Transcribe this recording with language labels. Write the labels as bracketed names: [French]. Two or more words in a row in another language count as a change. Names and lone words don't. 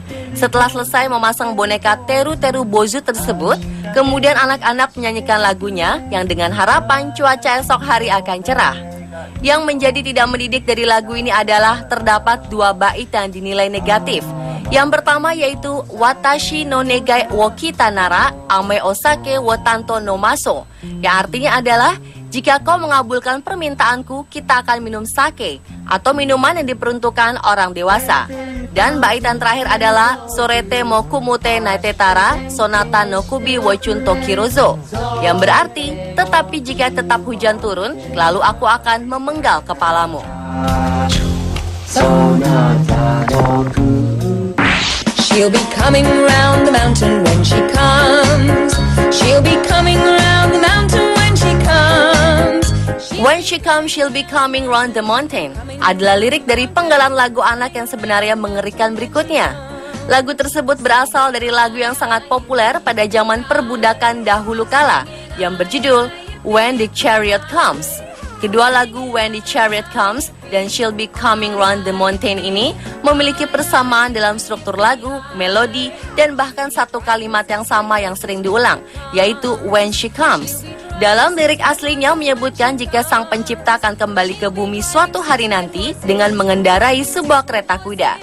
[Indonesian] Setelah selesai memasang boneka Teru Teru Bozu tersebut, kemudian anak-anak menyanyikan lagunya yang dengan harapan cuaca esok hari akan cerah. Yang menjadi tidak mendidik dari lagu ini adalah terdapat 2 bait yang dinilai negatif. Yang pertama yaitu [Japanese] 私の願いをきたならあめお酒をたんとのまそ, [Indonesian] yang artinya adalah jika kau mengabulkan permintaanku, kita akan minum sake atau minuman yang diperuntukkan orang dewasa. Dan baitan terakhir adalah [Japanese] それても曇って泣いてたらそなたの首をちゅんと切ろぞ, [Indonesian] yang berarti tetapi jika tetap hujan turun, lalu aku akan memenggal kepalamu. [English] She'll be coming round the mountain when she comes. She'll be coming round the mountain when she comes. When she comes, she'll be coming round the mountain [Indonesian] adalah lirik dari penggalan lagu anak yang sebenarnya mengerikan berikutnya. Lagu tersebut berasal dari lagu yang sangat populer pada zaman perbudakan dahulu kala yang berjudul When the Chariot Comes. Kedua lagu When the Chariot Comes dan She'll Be Coming Round the Mountain ini memiliki persamaan dalam struktur lagu, melodi, dan bahkan satu kalimat yang sama yang sering diulang, yaitu [English] When She Comes. [Indonesian] Dalam lirik aslinya menyebutkan jika sang pencipta akan kembali ke bumi suatu hari nanti dengan mengendarai sebuah kereta kuda.